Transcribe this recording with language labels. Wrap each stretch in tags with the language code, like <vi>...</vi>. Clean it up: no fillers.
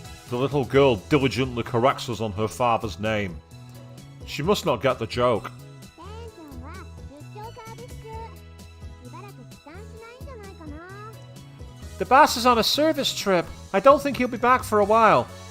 <en>The little girl diligently corrects us on her father's name. She must not get the joke.</en> <ja>店長は出張サービス中。しばらく帰還しないんじゃないかな。</ja> <en>The boss is on a service trip. I don't think he'll be back for a while.</en>